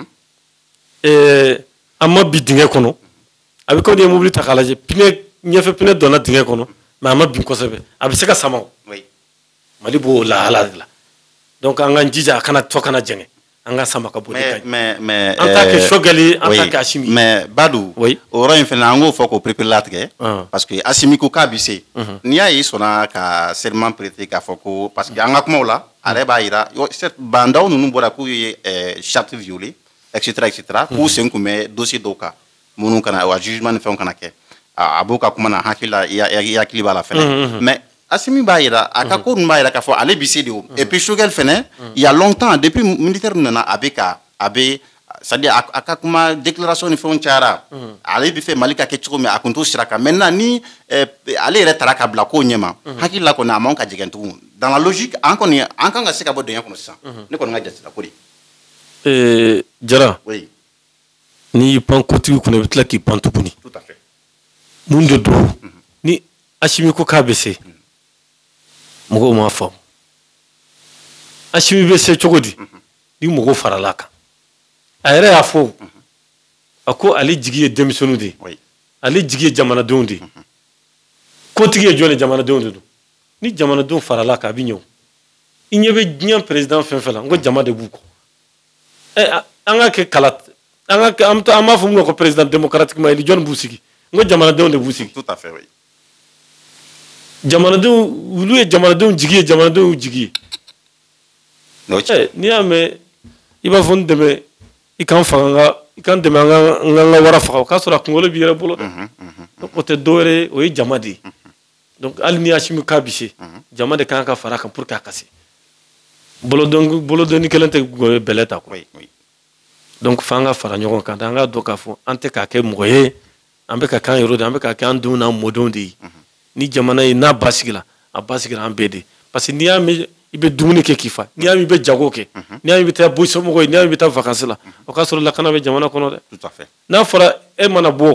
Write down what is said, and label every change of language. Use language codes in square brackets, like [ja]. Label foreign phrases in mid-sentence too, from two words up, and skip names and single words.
[bm] an ma bi dingɛ kɔnɔ a bɛ komi n'i ye mobili ta k'a lajɛ ɲɛfɛ pinɛ donna dingɛ kɔnɔ mais a ma bin kosɛbɛ a bɛ se ka sama o Mali b'o lahala de la donc an k'an jija a kana tɔ kana jɛngɛ an ka sama ka bɔ de ka ɲi an t'a kɛ Choguel ye an t'a kɛ Asimi mais Badou o yɔrɔ in fana an k'o fɔ k'o perepere-latigɛ [fr] parce que [bm] Asimi ko k'a bɛ se n'i y'a ye sɔnna ka [fr] serment prêter [bm] k'a fɔ ko [fr] parce que [bm] an ka kumaw la a yɛrɛ b'a jira bandaw ninnu bɔra k'u ye [fr] charte violée etc [bm] k'u sen kun bɛ dossier dɔw kan minnu kana wa jugement ni fɛnw kana kɛ a b'o ka kuma na hakili la i hakili b'a la fɛnɛ mais Asimi b'a jira a ka ko ninnu b'a jira k'a fɔ ale bi se de o [fr] et puis [bm] Choguel fɛnɛ [fr] il y a longtemps depuis militaire [bm] nana a bɛ c'est-à-dire a ka kuma déclaration ni fɛnw cayara ale bɛ fɛ Mali ka kɛ cogo min a kun t'o sira kan maintenant ni ale yɛrɛ taara ka bila kow ɲɛma hakili la kɔni a man ka jigin tugun [fr] dans la logique [bm] an kan ka se ka bɔ dingɛ kɔnɔ sisan ne kɔni ka jate la ko de Jara n'i y'i pan kotigi kunna i bɛ tila k'i pan tuguni mun de don ni Asimi ko k'a bɛ se mɔgɔw m'a faamu Asimi bɛ se cogo di ni mɔgɔw farala kan a yɛrɛ y'a fɔ a ko ale jigi ye denmisɛnninw de ye ale jigi ye jamanadenw de ye kotigi ye jɔn ye jamanadenw de don ni jamanadenw farala kan a bɛ ɲɛ o i ɲɛ bɛ diɲɛ président fɛn fɛn la n ko jama de b'u kɔ an ka kɛ kala an b'a fɔ mun ko [fr] président démocratiquement élu [bm] jɔn b'u sigi n ko jamanadenw de b'u sigi [fr] tout à fait oui [bm] jamanadenw olu ye jamanadenw jigi ye jamanadenw jigi ye n'i y'a mɛn i b'a fɔ n dɛmɛ i k'an faga i k'an dɛmɛ an ka wara faga o k'a sɔrɔ a kunkolo b'i yɛrɛ bolo dɛ o tɛ dɔwɛrɛ ye o ye jama de ye donc hali ni Asimi k'a bɛ se jama de kan ka fara a kan [fr] pour que [bm] a ka se bolodonni kelen tɛ bɛlɛ ta quoi donc f'an ka fara ɲɔgɔn kan an ka dɔn k'a fɔ an tɛ k'a kɛ mɔgɔ ye an bɛ ka k'an yɛrɛ de an bɛ ka kɛ an denw n'an mɔdenw de ye ni jamana ye n'a basigila a basigila an bɛɛ de [fr] parce que [bm] n'i y'a mɛn i bɛ dumuni kɛ k'i fa n'i y'a mɛn i bɛ jago kɛ n'i y'a mɛn i bɛ taa bɔ somɔgɔw ye n'i y'a mɛn i bɛ taa vacances la o k'a sɔrɔ lakana bɛ jamana kɔnɔ dɛ n'a fɔra e mana